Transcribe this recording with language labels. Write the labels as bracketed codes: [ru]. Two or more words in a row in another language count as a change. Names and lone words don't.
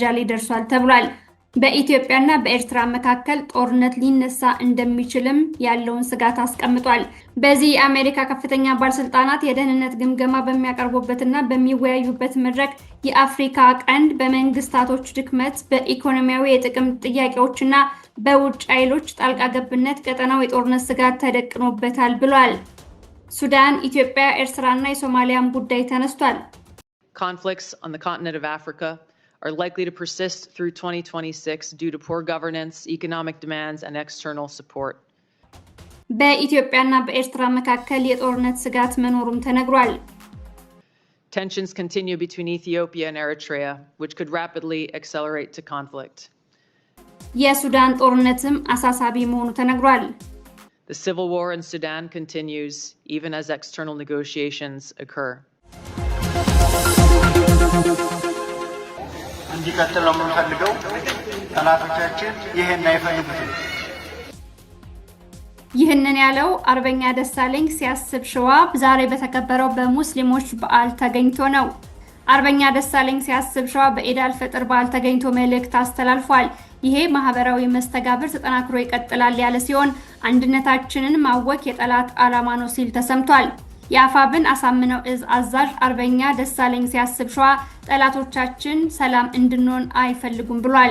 [am] ላይ ደርሷል ተብሏል በኢትዮጵያና በኤርትራ መካከል ጦርነት ሊነሳ እንደሚችልም ያለውን ስጋት አስቀምጧል በዚህ የአሜሪካ ከፍተኛ ባለስልጣናት የደህንነት ግምገማ በሚያቀርቡበትና በሚወያዩበት መድረክ የአፍሪካ ቀንድ በመንግስታቶች ድክመት በኢኮኖሚያዊ የጥቅም ጥያቄዎችና በውጭ ኃይሎች ጣልቃ ገብነት ቀጠናው የጦርነት ስጋት ተደቅኖበታል ብሏል ሱዳን ኢትዮጵያ ኤርትራና የሶማሊያን ጉዳይ ተነስቷል [en] Conflicts on the continent of Africa are likely to persist through 2026 due to poor governance, economic demands, and external support. [am] በኢትዮጵያና በኤርትራ መካከል የጦርነት ስጋት መኖሩም ተነግሯል [en] Tensions continue between Ethiopia and Eritrea, which could rapidly accelerate to conflict. [am] የሱዳን ጦርነትም አሳሳቢ መሆኑ ተነግሯል [en] The civil war in Sudan continues even as external negotiations occur. [am] እንዲቀጥል ነው የምንፈልገው ጠላቶቻችን ይሄን አይፈልጉትም ይህንን ያለው አርበኛ ደሳለኝ ሲያስብ ሸዋ ዛሬ በተከበረው በሙስሊሞች በዓል ተገኝቶ ነው አርበኛ ደሳለኝ ሲያስብ ሸዋ በኢድ አልፈጥር በዓል ተገኝቶ መልእክት አስተላልፏል ይሄ ማህበራዊ መስተጋብር ተጠናክሮ ይቀጥላል ያለ ሲሆን አንድነታችንን ማወክ የጠላት ዓላማ ነው ሲል ተሰምቷል የአፋብን አሳምነው እዝ አዛዥ አርበኛ ደሳለኝ ሲያስብ ሸዋ ጠላቶቻችን ሰላም እንድንሆን አይፈልጉም ብሏል